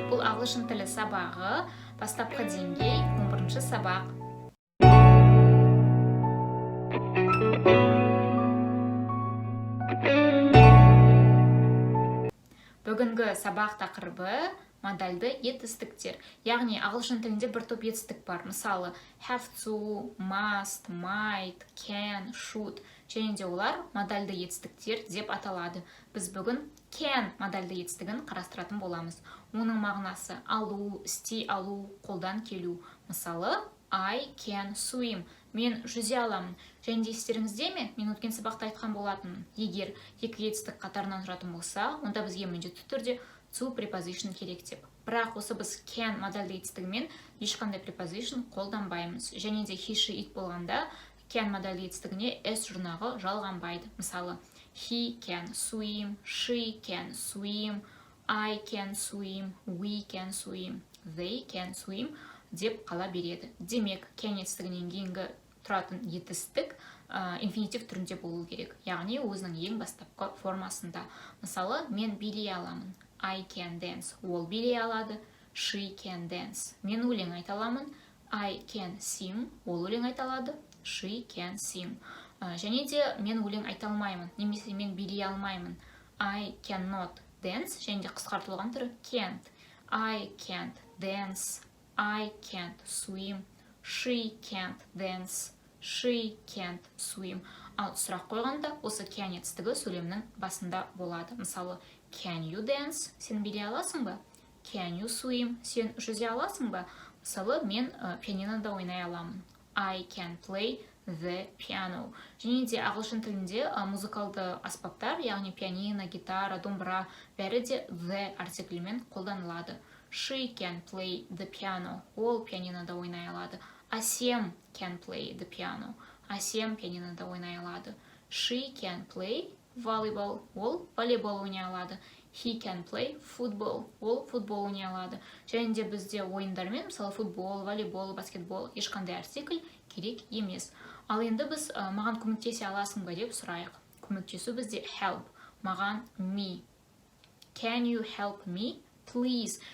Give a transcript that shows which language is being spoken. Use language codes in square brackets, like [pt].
[kk] Бұл ағылшын тілі сабағы, бастапқы деңгей, 11-ші сабақ. Бүгінгі сабақ тақырыбы модальды етістіктер. Яғни ағылшын тілінде бір топ етістік бар. Мысалы, have to, must, might, can, should. Және де олар модальды етістіктер деп аталады. Біз бүгін can модальды етістігін қарастыратын боламыз. Оның мағынасы алу, істей алу, қолдан келу. [en] Мысалы, I can swim. [kk] Мен жүзе аламын. Және де естеріңізде ме? Мен өткен сабақта айтқан болатынмын. Егер екі етістік қатарынан тұратын болса, онда бізге міндетті түрде to preposition керек деп. Бірақ осы біз can модальды етістігімен ешқандай preposition қолданбаймыз. Және де he, she, it болғанда can модальды етістігіне s жұрнағы жалғанбайды. [en] Мысалы, he can swim, she can swim, I can swim, we can swim, they can swim деп қала береді. [kk] Демек, can етістігінен кейінгі тұратын етістік инфинитив түрінде болу керек. Яғни өзінің ең бастапқы формасында. Мысалы, мен билей аламын. [en] I can dance. [kk] Ол билей алады. [en] She can dance. [kk] Мен өлең айта аламын. [en] I can sing. [kk] Ол өлең айта алады. [en] She can sing. [kk] Және де мен өлең айта алмаймын. Немесе мен билей алмаймын. [en] I cannot dance. [kk] Және де қысқартылған түрі can't. [en] I can't dance. I can't swim. She can't dance. She can't swim. [kk] Ал сұрақ қойғанда осы can етістігі сөйлемнің басында болады. [en] Мысалы, can you dance? [kk] Сен билей аласың ба? [en] Can you swim? [kk] Сен жүзе аласың ба? Мысалы, мен пианинода ойнай аламын. [en] I can play the piano. [kk] Және де ағылшын тілінде музыкалды аспаптар, яғни пианино, гитара, домбыра, бәрі де the артиклімен қолданылады. [en] She can play the piano. [kk] Ол пианинода ойнай алады. [en] Асем can play the piano. [kk] Асем пианинода ойнай алады. [en] She can play volleyball. [kk] Ол волейбол ойнай алады. [en] He can play football. [kk] Ол футбол ойнай алады. Және де бізде ойындармен, мысалы футбол, волейбол, баскетбол, ешқандай артикль керек емес. Ал енді біз маған көмектесе аласың ба деп сұрайық. Көмектесу бізде help. [en] Маған me. Can you help me? Please.